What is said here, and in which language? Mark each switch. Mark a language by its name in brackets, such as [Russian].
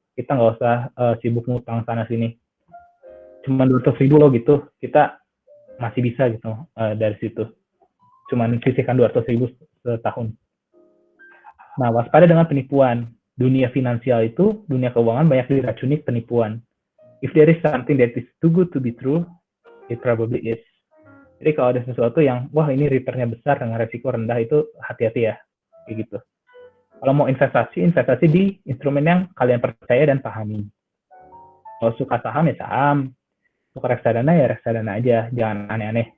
[Indonesian] Kita nggak usah sibuk ngutang sana sini. Cuma 200.000 loh gitu, kita masih bisa gitu dari situ. Cuman sisihkan 200.000 setahun. Nah, waspada dengan penipuan. Dunia finansial itu, dunia keuangan banyak diracuni penipuan. [English] If there is something that is too good to be true, it probably is. [Indonesian] Jadi kalau ada sesuatu yang, wah ini returnnya besar dengan resiko rendah, itu hati-hati ya. Kayak gitu. Kalau mau investasi, investasi di instrumen yang kalian percaya dan pahami. Kalau suka saham, ya saham. Suka reksadana, ya reksadana aja. Jangan aneh-aneh.